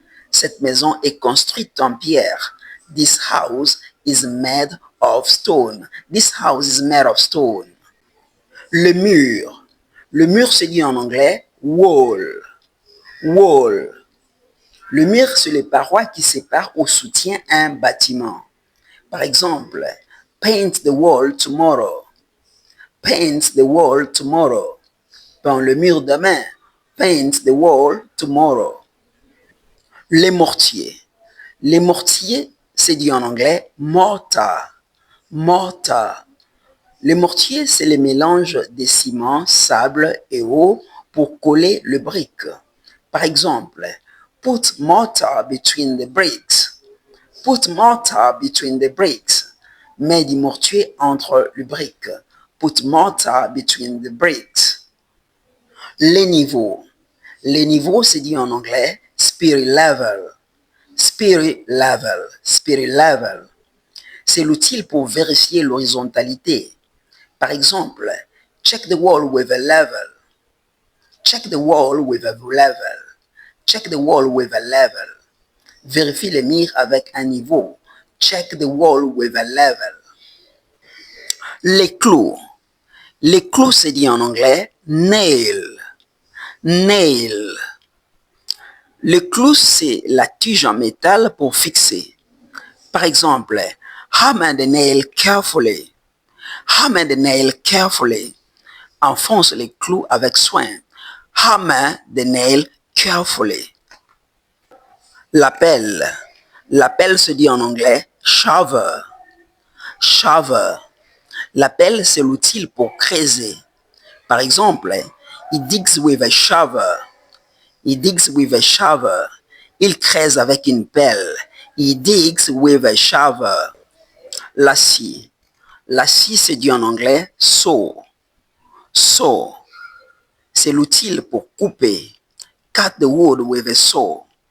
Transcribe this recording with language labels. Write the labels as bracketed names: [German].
[French] Cette maison est construite en pierre. [English] This house is made of stone. This house is made of stone. [French] Le mur. Le mur se dit en anglais wall. Wall. Le mur, c'est les parois qui séparent ou soutiennent un bâtiment. Par exemple, [English] paint the wall tomorrow. Paint the wall tomorrow. [French] Peins le mur demain. [English] Paint the wall tomorrow. [French] Les mortiers. Les mortiers, c'est dit en anglais mortar. Mortar. Les mortiers, c'est le mélange de ciment, sable et eau pour coller le brick. Par exemple, [English] put mortar between the bricks. Put mortar between the bricks. [French] Mets du mortier entre le brick. [English] Put mortar between the bricks. [French] Les niveaux. Les niveaux, c'est dit en anglais spirit level. Spirit level. Spirit level. C'est l'outil pour vérifier l'horizontalité. Par exemple, [English] check the wall with a level. Check the wall with a level. Check the wall with a level. [French] Vérifie les murs avec un niveau. [English] Check the wall with a level. [French] Les clous. Les clous, c'est dit en anglais nail. Nail. Le clou, c'est la tige en métal pour fixer. Par exemple, [English] hammer the nail carefully. Hammer the nail carefully. [French] Enfonce les clous avec soin. [English] Hammer the nail carefully. [French] La pelle. La pelle se dit en anglais shovel. Shovel. La pelle, c'est l'outil pour creuser. Par exemple, [English] he digs with a shovel. He digs with a shovel. [French] Il creuse avec une pelle. [English] He digs with a shovel. [French] La scie. La scie, se dit en anglais saw. Saw. C'est l'outil pour couper. [English] Cut the wood with a saw.